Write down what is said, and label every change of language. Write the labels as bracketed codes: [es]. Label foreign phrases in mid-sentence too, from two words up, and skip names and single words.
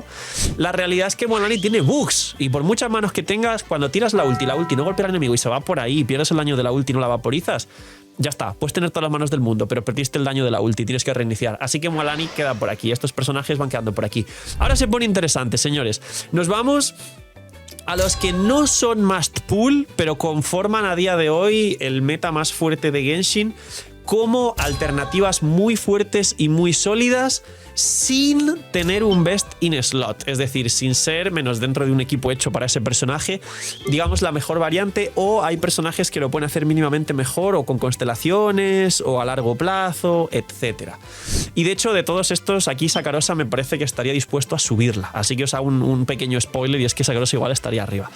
[es] La realidad es que Mualani tiene bugs, y por muchas manos que tengas, cuando tiras la ulti no golpea al enemigo y se va por ahí, pierdes el daño de la ulti y no la vaporizas, ya está, puedes tener todas las manos del mundo, pero perdiste el daño de la ulti, tienes que reiniciar. Así que Mualani queda por aquí, estos personajes van quedando por aquí. Ahora se pone interesante, señores. Nos vamos a los que no son [en] must pull, [es] pero conforman a día de hoy el meta más fuerte de Genshin como alternativas muy fuertes y muy sólidas sin tener un [en] best in slot, [es] es decir, sin ser menos dentro de un equipo hecho para ese personaje, digamos la mejor variante, o hay personajes que lo pueden hacer mínimamente mejor o con constelaciones o a largo plazo, etc. Y de hecho de todos estos aquí Sakarosa me parece que estaría dispuesto a subirla, así que os hago un pequeño spoiler y es que Sakarosa igual estaría arriba.